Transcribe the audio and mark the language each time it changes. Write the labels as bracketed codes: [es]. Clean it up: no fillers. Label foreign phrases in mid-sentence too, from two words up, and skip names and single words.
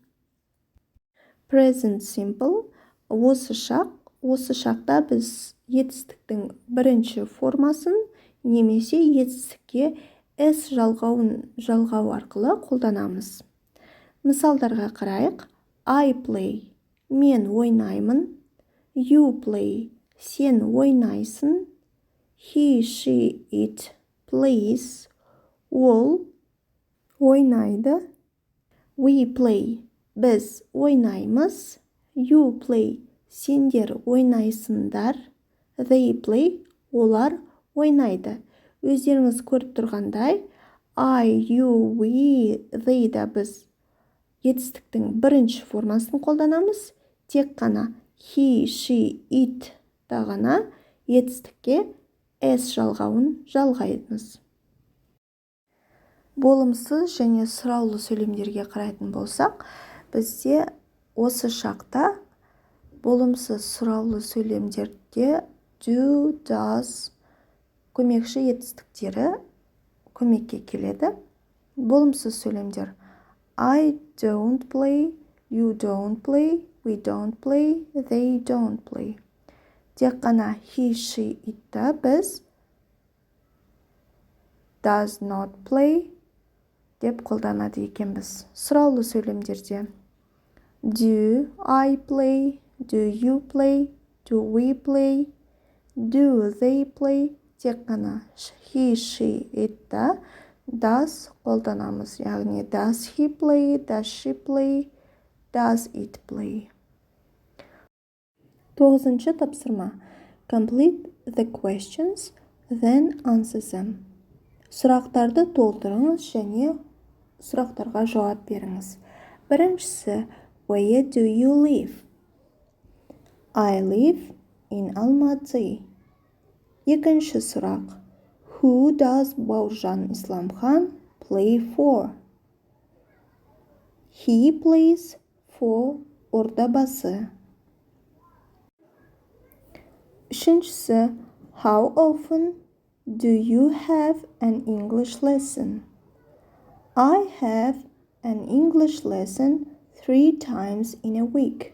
[en] Present simple, [kk] осы шақта біз етістіктің бірінші формасын немесе етістікке s жалғау арқылы қолданамыз. Мысалдарға қарайық. [en] I play, [kk] мен ойнаймын. [en] You play, [kk] сен ойнайсың. [en] He, she, it plays, [kk] ол ойнайды. [en] We play, [kk] біз ойнаймыз. [en] You play, [kk] сендер ойнайсыңдар. [en] They play, [kk] олар ойнайды. Өздеріңіз көріп тұрғандай, [en] I, you, we, they [kk] да біз етістіктің бірінші формасын қолданамыз. Тек қана [en] he, she, it [kk] да ғана етістікке s жалғауын жалғаймыз. Болымсыз және сұраулы сөйлемдерге қарайтын болсақ, бізде осы шақта болымсыз сұраулы сөйлемдерде [en] do, does [kk] көмекші етістіктері көмекке келеді. Болымсыз сөйлемдер [en] I don't play, you don't play, we don't play, they don't play. [kk] Тек қана [en] he, she, [kk] it-та біз [en] does not play [kk] деп қолданады екенбіз. Сұраулы сөйлемдерде [en] do I play, do you play, do we play, do they play. [kk] Тек қана [en] he, she, it-та does [kk] қолданамыз. [en] Яғни does he play, does she play, does it play. [kk] 9-шы тапсырма. [en] Complete the questions, then answer them. [kk] Сұрақтарды толтырыңыз және сұрақтарға жауап беріңіз. Біріншісі, [en] where do you live? I live in Almaty. [kk] Екінші сұрақ, [en] who does Бауыржан Исламхан play for? He plays for Ордабасы. [kk] Үшіншісі, [en] how often do you have an English lesson? I have an English lesson 3 times in a week.